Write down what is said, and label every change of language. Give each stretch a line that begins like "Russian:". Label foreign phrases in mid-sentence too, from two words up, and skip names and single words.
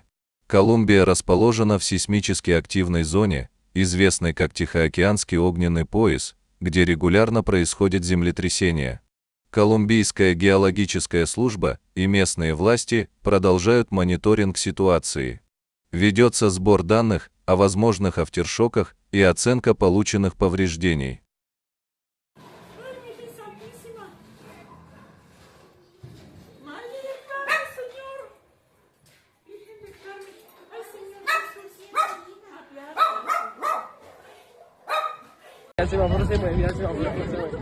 Russian: Колумбия расположена в сейсмически активной зоне, известной как Тихоокеанский огненный пояс, где регулярно происходят землетрясения. Колумбийская геологическая служба и местные власти продолжают мониторинг ситуации. Ведется сбор данных о возможных афтершоках и оценка полученных повреждений.
Spanish: El semáforo se mueve, mira el semáforo se mueve.